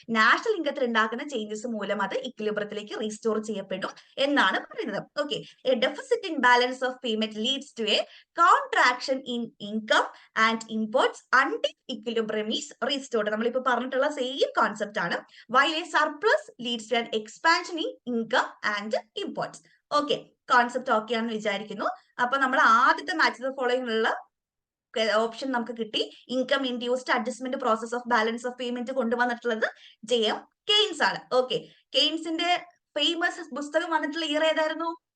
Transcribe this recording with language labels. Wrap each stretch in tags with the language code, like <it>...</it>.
<ml>National ഇൻകത്തിൽ ഉണ്ടാക്കുന്ന changes മൂലം അത് ഇക്വിലിബ്രിയത്തിലേക്ക് റീസ്റ്റോർ ചെയ്യപ്പെടും എന്നാണ് പറയുന്നത്.</ml> <en>Okay, a deficit in balance of payment leads to a contraction in income and imports until equilibrium is restored.</en> <ml>നമ്മളിപ്പോ പറഞ്ഞിട്ടുള്ള സെയിം കോൺസെപ്റ്റ് ആണ്.</ml> <en>While a surplus leads to an expansion in income and imports.</en> <ml>Okay, concept okay ആണെന്ന് വിചാരിക്കുന്നു. അപ്പൊ നമ്മൾ ആദ്യത്തെ match the following ഉള്ള option നമുക്ക് കിട്ടി. Income induced adjustment process of balance of payment കൊണ്ടുവന്നിട്ടുള്ളത് ജെഎം കെയ്ൻസ് ആണ്. ഓക്കെ, കെയ്ൻസിന്റെ ഫേമസ് പുസ്തകം വന്നിട്ടുള്ള ഇയർ ഏതായിരുന്നു?</ml>